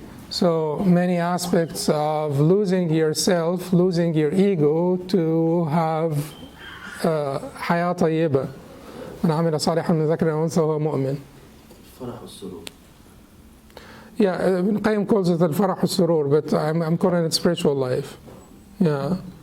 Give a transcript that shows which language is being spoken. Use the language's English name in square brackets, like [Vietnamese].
[English] So many aspects of losing yourself, losing your ego to have [Arabic] حياة طيبة. من عمل صالحا من ذكر أو أنثى وهو مؤمن. [English] Yeah, Ibn Qayyim calls it al-Farah al-Surur, but I'm calling it spiritual life. Yeah.